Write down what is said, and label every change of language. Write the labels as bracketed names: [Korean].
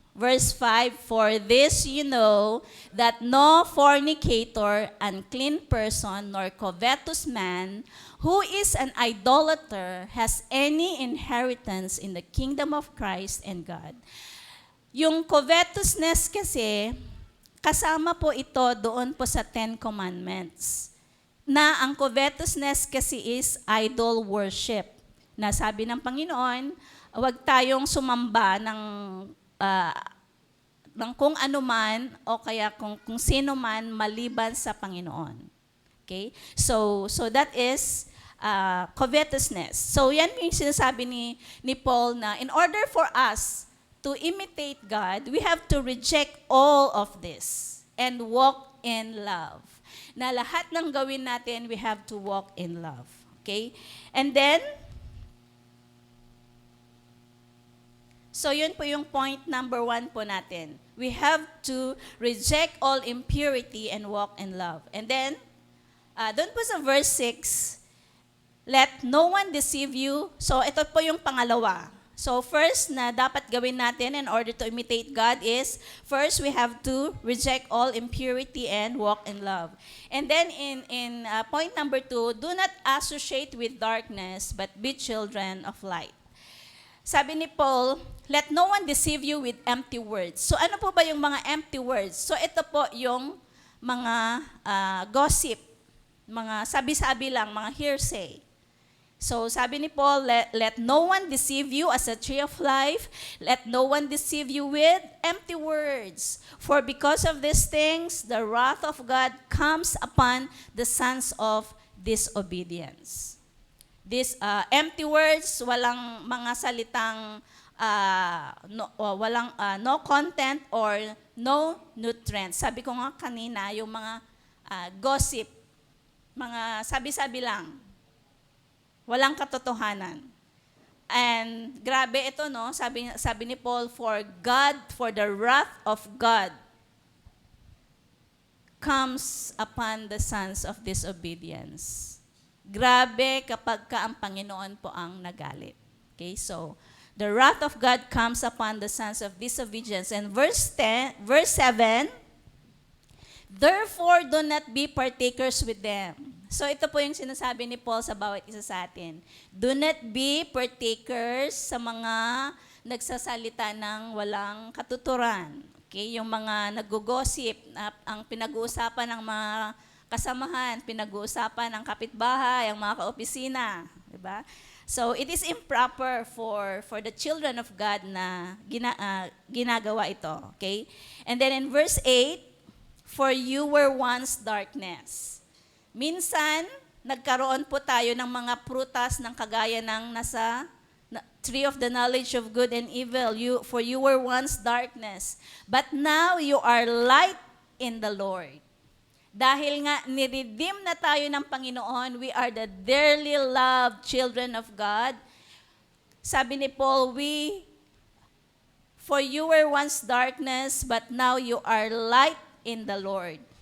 [English] Verse 5, "For this you know, that no fornicator, unclean person, nor covetous man, who is an idolater, has any inheritance in the kingdom of Christ and God." [Filipino] Yung covetousness kasi, kasama po ito doon po sa Ten Commandments. Na ang covetousness kasi [English] is idol worship. [Filipino] Na sabi ng Panginoon, huwag tayong sumamba ah, ng kung ano man o kaya kung sino man maliban sa Panginoon. [English] Okay? So that is covetousness. [Filipino] So yan yung sinasabi ni Paul na [English] in order for us to imitate God, we have to reject all of this and walk in love. [Filipino] Na lahat ng gawin natin, [English] we have to walk in love. Okay? [Filipino] And then, so yun po yung point number 1 po natin. [English] We have to reject all impurity and walk in love. And then, [Filipino] doon po sa [English] verse 6, "Let no one deceive you." [Filipino] So ito po yung pangalawa. [English] So first na dapat gawin natin in order to imitate God is, first we have to reject all impurity and walk in love. And then in point number 2, "Do not associate with darkness, but be children of light." Sabi ni Paul, "Let no one deceive you with empty words." [Filipino] So ano po ba yung mga empty words? So ito po yung mga gossip, mga sabi-sabi lang, mga hearsay. [English] So sabi ni Paul, let no one deceive you as a tree of life. Let no one deceive you with empty words. For because of these things, the wrath of God comes upon the sons of disobedience. These empty words, [Filipino] walang mga salitang [English] no content or no nutrients. [Filipino] Sabi ko nga kanina, yung mga gossip, mga sabi-sabi lang. Walang katotohanan. And grabe ito, no? Sabi ni Paul, [English] for the wrath of God comes upon the sons of disobedience. [Filipino] Grabe kapag ka ang Panginoon po ang nagalit. [English] Okay, so the wrath of God comes upon the sons of disobedience. And verse 7, "Therefore do not be partakers with them." [Filipino] So ito po yung sinasabi ni Paul sa bawat isa sa atin. [English] Do not be partakers [Filipino] sa mga nagsasalita ng walang katuturan. Okay, yung mga nag-gossip, ang pinag-uusapan ng mga kasamahan, pinag-uusapan ng kapitbahay, ang mga kaopisina, di ba? [English] So it is improper for the children of God [Filipino] na ginagawa ito, [English] okay? And then in verse 8, "For you were once darkness." [Filipino] Minsan, nagkaroon po tayo ng mga prutas ng kagaya ng nasa [English] tree of the knowledge of good and evil. For you were once darkness, but now you are light in the Lord. [Filipino] Dahil nga niredeem na tayo ng Panginoon, [English] we are the dearly loved children of God. [Filipino] Sabi ni Paul, [English] for you were once darkness, but now you are light in the Lord.